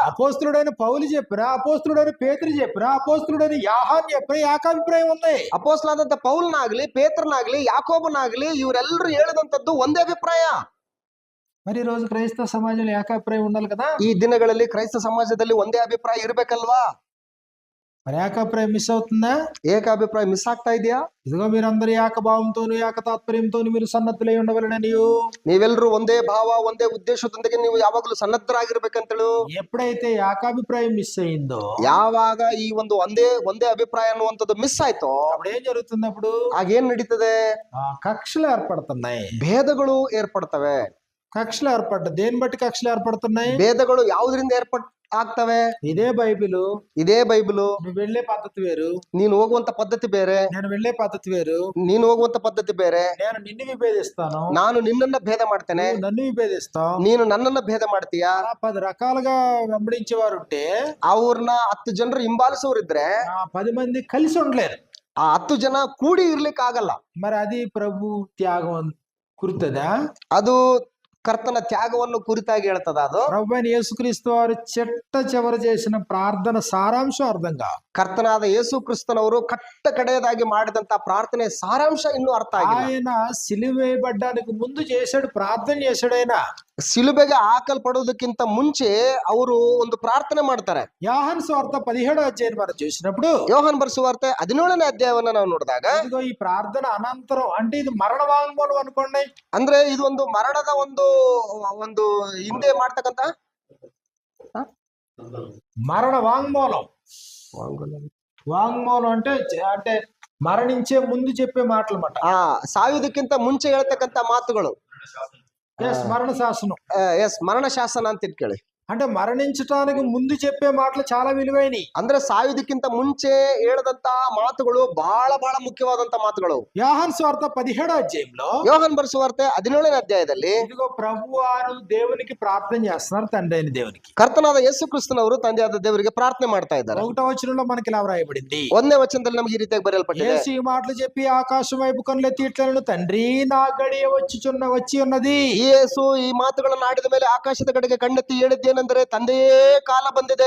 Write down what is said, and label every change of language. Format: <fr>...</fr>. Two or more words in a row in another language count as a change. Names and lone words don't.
<te>అపోస్తులుడైన పౌలు చెప్పినా, అపోస్తులుడైన పేతురు చెప్పినా, అపోస్తులుడైన యోహాను చెప్పినా ఏకాభిప్రాయం ఉంది.</te> <kn>ಅಪೊಸ್ತಲನಾದಂತ ಪೌಲನಾಗ್ಲಿ, ಪೇತ್ರನಾಗ್ಲಿ, ಯಾಕೋಬನಾಗ್ಲಿ, ಇವರೆಲ್ಲರೂ ಹೇಳಿದಂತದ್ದು ಒಂದೇ ಅಭಿಪ್ರಾಯ.</kn> <te>మరి ఈ రోజు క్రైస్తవ సమాజంలో ఏకాభిప్రాయం ఉండాలి కదా.</te> <kn>ಈ ದಿನಗಳಲ್ಲಿ ಕ್ರೈಸ್ತ ಸಮಾಜದಲ್ಲಿ ಒಂದೇ ಅಭಿಪ್ರಾಯ ಇರ್ಬೇಕಲ್ವಾ?</kn> <te>మరి ఏకాభిప్రాయం మిస్ అవుతుందా?</te> <kn>ಏಕಾಭಿಪ್ರಾಯ ಮಿಸ್ ಆಗ್ತಾ ಇದೆಯಾ?</kn> <te>ఇదిగో మీరందరూ ఏకభావంతోను ఏకతాత్పర్యంతోను మీరు సన్నద్ధులై ఉండవలెనని,</te> <kn>ನೀವೆಲ್ಲರೂ ಒಂದೇ ಭಾವ, ಒಂದೇ ಉದ್ದೇಶದೊಂದಿಗೆ ನೀವು ಯಾವಾಗಲೂ ಸನ್ನದ್ಧರಾಗಿರ್ಬೇಕಂತೇಳು.</kn> <te>ఎప్పుడైతే ఏకాభిప్రాయం మిస్ అయిందో,</te> <kn>ಯಾವಾಗ ಈ ಒಂದು ಒಂದೇ ಅಭಿಪ್ರಾಯ ಅನ್ನುವಂಥದ್ದು ಮಿಸ್ ಆಯ್ತೋ,</kn> <te>అప్పుడు ఏం జరుగుతుంది? అప్పుడు</te> <kn>ಆಗೇನ್ ನಡೀತದೆ?</kn> <te>కక్షలు ఏర్పడుతున్నాయి.</te> <kn>ಭೇದಗಳು ಏರ್ಪಡ್ತವೆ.</kn> <te>కక్షలు ఏర్పడ్డ దేని బట్టి కక్షలు ఏర్పడుతున్నాయి?</te> <kn>ಭೇದಗಳು ಯಾವುದರಿಂದ ಆಗ್ತವೆ?</kn> <te>ఇదే బైబిలు.</te> <kn>ಇದೇ ಬೈಬಲು.</kn> <te>నువ్వు వెళ్లే పద్ధతి వేరు,</te> <kn>ನೀನು ಹೋಗುವಂತ ಪದ್ಧತಿ ಬೇರೆ,</kn> <te>నేను వెళ్లే పద్ధతి వేరు.</te> <kn>ನೀನು ಹೋಗುವಂತ ಪದ್ಧತಿ ಬೇರೆ.</kn> <te>నేను నిన్ను విభేదిస్తాను,</te> <kn>ನಾನು ನಿನ್ನನ್ನ ಭೇದ ಮಾಡ್ತೇನೆ,</kn> <te>నువ్వు నన్ను విభేదిస్తావు.</te> <kn>ನೀನು ನನ್ನನ್ನ ಭೇದ ಮಾಡ್ತೀಯಾ.</kn> <te>10 రకాలుగా వెంబడించేవారు ఉంటే,</te> <kn>ಅವ್ರನ್ನ 10 ಜನರು ಹಿಂಬಾಲಿಸೋರಿದ್ರೆ</kn> <te>10 మంది కలిసి ఉండలేరు.</te> <kn>ಆ 10 ಜನ ಕೂಡಿ ಇರ್ಲಿಕ್ಕೆ ಆಗಲ್ಲ.</kn> <te>మరి అది ప్రభు త్యాగం కుర్తదా?</te> <kn>ಅದು ಕರ್ತನ ತ್ಯಾಗವನ್ನು ಕುರಿತಾಗಿ ಹೇಳ್ತದ. ಅದು</kn> <te>ప్రభు అయిన యేసుక్రీస్తు వారు చిట్ట చివరి చేసిన ప్రార్థన సారాంశం అర్థం కాదు.</te> <kn>ಕರ್ತನಾದ ಯೇಸು ಕ್ರಿಸ್ತನವರು ಕಟ್ಟ ಕಡೆಯದಾಗಿ ಮಾಡಿದಂತ ಪ್ರಾರ್ಥನೆ ಸಾರಾಂಶ ಇನ್ನೂ ಅರ್ಥ ಆಗಿಲ್ಲ.</kn> <te>ఆయన సిలువ వేయబడ్డానికి ముందు చేశాడు, ప్రార్థన చేశాడు. ఆయన</te> <kn>ಸಿಲುಬೆಗೆ ಹಾಕಲ್ಪಡುವುದಕ್ಕಿಂತ ಮುಂಚೆ ಅವರು ಒಂದು ಪ್ರಾರ್ಥನೆ ಮಾಡ್ತಾರೆ.</kn> <te>యోహాను సువార్త 17వ అధ్యాయం మనం చూసినప్పుడు,</te> <kn>ಯೋಹಾನ್ ಬರೆಸುವಾರ್ತೆ 17ನೇ ಅಧ್ಯಾಯವನ್ನ ನಾವು ನೋಡಿದಾಗ,</kn> <te>ఇదిగో ఈ ప్రార్థన అనంతరం అంటే ఇది మరణ వాంగ్మూలం అనుకోండి.</te> <kn>ಅಂದ್ರೆ ಇದು ಒಂದು ಮರಣದ ಒಂದು ಹಿಂದೆ ಮಾಡ್ತಕ್ಕಂತ</kn> <te>మరణ వాంగ్మూలం. వాంగ్మూలం అంటే అంటే మరణించే ముందు చెప్పే మాటలు అన్నమాట.</te> <kn>ಸಾಯುವುದಕ್ಕಿಂತ ಮುಂಚೆ ಹೇಳ್ತಕ್ಕಂತ ಮಾತುಗಳು.</kn> <te>మరణ శాసనం.</te> <kn>ಮರಣ ಶಾಸನ ಅಂತ ಇಟ್ಕೊಳ್ಳಿ.</kn> <te>అంటే మరణించడానికి ముందు చెప్పే మాటలు చాలా విలువైనవి.</te> <kn>ಅಂದ್ರೆ ಸಾಯುವುದಕ್ಕಿಂತ ಮುಂಚೆ ಹೇಳದಂತ ಮಾತುಗಳು ಬಹಳ ಬಹಳ ಮುಖ್ಯವಾದಂತ ಮಾತುಗಳು.</kn> <te>యోహాను సువార్త 17వ అధ్యాయంలో,</te> <kn>ಯೋಹಾನ್ ಬರೆಸುವಾರ್ತೆ 17ನೇ ಅಧ್ಯಾಯದಲ್ಲಿ,</kn> <te>ఇదిగో ప్రభువారు దేవునికి ప్రార్థన చేస్తున్నారు, తండ్రి అయిన దేవునికి.</te> <kn>ಕರ್ತನಾದ ಯೇಸು ಕ್ರಿಸ್ತನವರು ತಂದೆಯಾದ ದೇವರಿಗೆ ಪ್ರಾರ್ಥನೆ ಮಾಡ್ತಾ ಇದ್ದಾರೆ.</kn> <te>1వ వచనంలో మనకి ఇలా వ్రాయబడింది.</te> <kn>1ನೇ ವಚನದಲ್ಲಿ ನಮಗೆ ಈ ರೀತಿಯಾಗಿ ಬರೆಯಲ್ಪಟ್ಟಿದೆ.</kn> <te>యేసు ఈ మాటలు చెప్పి ఆకాశం వైపు కన్నులెత్తి ఇట్లను, తండ్రి నా గడియ వచ్చి ఉన్నది.</te> <kn>ಯೇಸು ಈ ಮಾತುಗಳನ್ನು ಆಡಿದ ಮೇಲೆ ಆಕಾಶದ ಕಡೆಗೆ ಕಣ್ಣೆತ್ತಿ ಹೇಳಿದ್ದೇನೆಂದರೆ, ತಂದೆಯೇ ಕಾಲ ಬಂದಿದೆ.</kn>